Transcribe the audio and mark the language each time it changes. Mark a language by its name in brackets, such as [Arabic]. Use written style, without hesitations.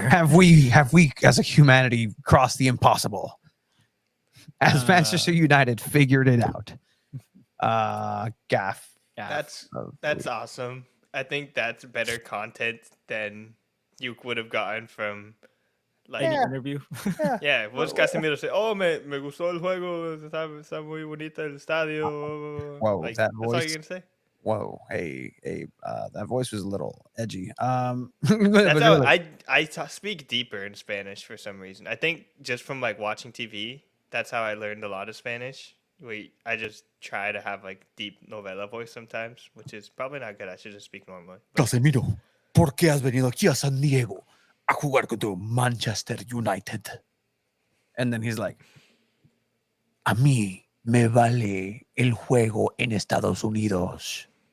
[English] Have we as a humanity crossed the impossible? As Manchester United figured it out. Gaff. That's of that's awesome. I think that's better content than you would have gotten from like Interview. yeah. What's Casemiro say? Oh, [Spanish] me gustó el juego. Está muy bonita el estadio. Whoa, [English] like, that that's all voice. you're gonna say. Whoa, hey, that voice was a little edgy. That's how I speak deeper in Spanish for some reason. I think just from like watching TV, that's how I learned a lot of Spanish. I just try to have like deep novela voice sometimes, which is probably not good. I should just speak normally. [Spanish] Casemiro, ¿por qué has venido aquí a San Diego a jugar contra Manchester United? [English] And then he's like, [Spanish] a mí me vale el juego en Estados Unidos.